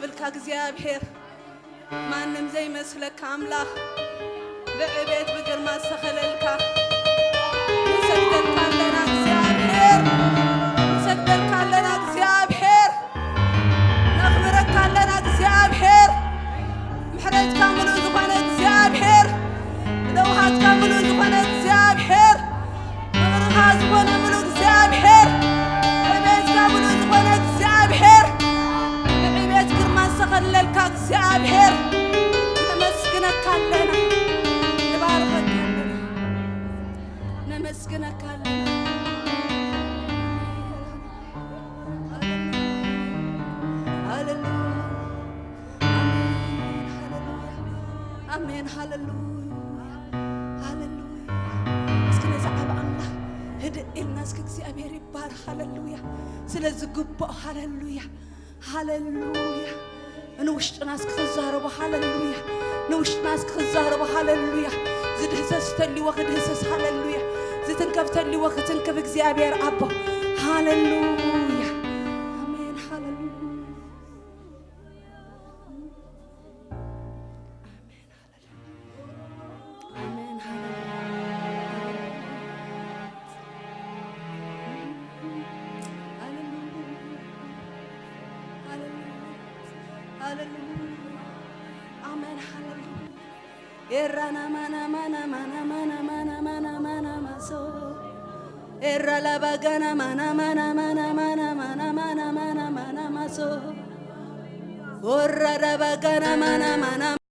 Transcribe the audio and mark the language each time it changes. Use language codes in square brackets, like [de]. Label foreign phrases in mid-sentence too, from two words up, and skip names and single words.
[ti] እግዚአብሔር ማንም ዘይመስለካ አምላክ በዕቤት በግርማ ተኸለልካ ሰግደልካለና እግዚአብሔር ሰግደልካለና እግዚአብሔር ነኽብረካለና እግዚአብሔር ምሕረትካ ምሉእ ዝኾነ እግዚአብሔር ለውሃትካ ምሉእ ዝኾነ እግዚአብሔር ምሕረትካ ዝኾነ ምሉእ እግዚአብሔር ዕቤትካ ምሉእ ዝኾነ እግዚአብሔር በዕቤት ግርማ ተኸለልካ እግዚአብሔር ነመስግነካለና ነመስግነካለና ሃሌሉያ አሜን ሃሌሉያ ሃሌሉያ እስኪ ነዛዕባ አምላክ ህድእልና እስኪ እግዚአብሔር ይባረክ ሃሌሉያ ስለዚህ ጉባኤ ሃሌሉያ ሃሌሉያ ንውሽጥና እስኪ ተዛረቡ ሃሌሉያ ንውሽጥና እስኪ ተዛረቡ ሃሌሉያ ዝድህሰስ ተሊወ ክድህሰስ ሃሌሉያ ዝትንከፍ ተሊወ ክትንከፍ እግዚአብሔር አቦ ሃሌሉያ አሜን ሃሌሉያ አሜን ሃሌሉያ አሜን ሃሌሉያ ኤራና ማና ማና ማና ማና ማና ማና ማና ማሶ ኤራ ላባጋና ማና ማና ማና ማና ማና ማና ማና ማና ማሶ ወራ ዳባጋና ማና ማና